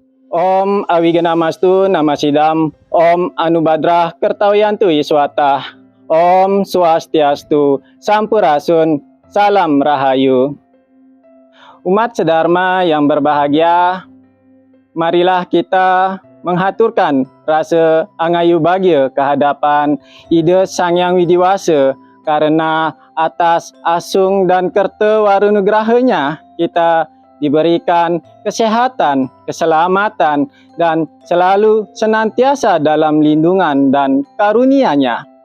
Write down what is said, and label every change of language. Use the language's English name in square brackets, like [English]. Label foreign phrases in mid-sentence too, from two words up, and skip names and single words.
[Sanskrit] Om Awiganamastu Namasidam, Om Anubadrah Kertawiyantu Yiswata, Om Swastiastu, Sampurasun, Salam Rahayu. [Indonesian] Umat sedharma yang berbahagia, marilah kita menghaturkan rasa angayu bahagia kehadapan Ida Sang Hyang Widiwasa karena atas asung dan kerta warunugrahanya kita diberikan kesehatan, keselamatan, dan selalu senantiasa dalam lindungan dan karunia-Nya.